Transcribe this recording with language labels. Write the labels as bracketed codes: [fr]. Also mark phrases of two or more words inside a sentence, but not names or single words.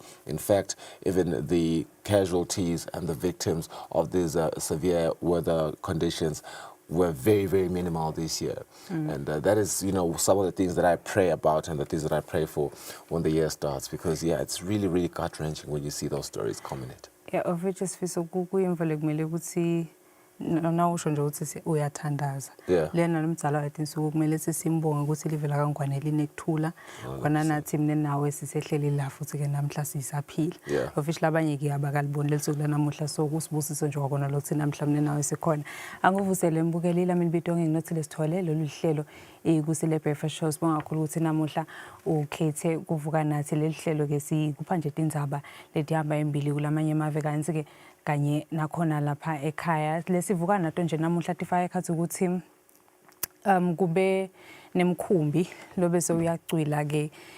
[en] In fact, even the casualties and the victims of these severe weather conditions were very, very minimal this year. And that is, you know, some of the things that I pray about and the things that I pray for when the year starts. Because, yeah, it's really, really gut-wrenching when you see those stories coming in. Yeah, of which is [ss] nawusho nje ukuthi uyathandaza lena nomdzala wethu insuku kumele sisimbonge ukuthi livela kangwane linekuthula khona nathi mina nawe sisehleli la futhi ke namhla sisaphila officially abanye ke abakaliboni lelisuku lanamuhla so kusibusiso nje kwakona lokuthi namhla mina nawe sikhona anguvusele imbukelile mina bidonge nginothile sithole lolu hlelo Kusile Breakfast Show sibonga kakhulu ukuthi namuhla ukhethe kuvuka nathi leli hlelo ke sikupha nje indzaba letihamba embili kulamanye amave kanti ke kanye nakhona lapha ekhaya lesivuka nato nje namuhla tifaka ekhathi ukuthi kube nemkhumbi lobe sewuyacwila ke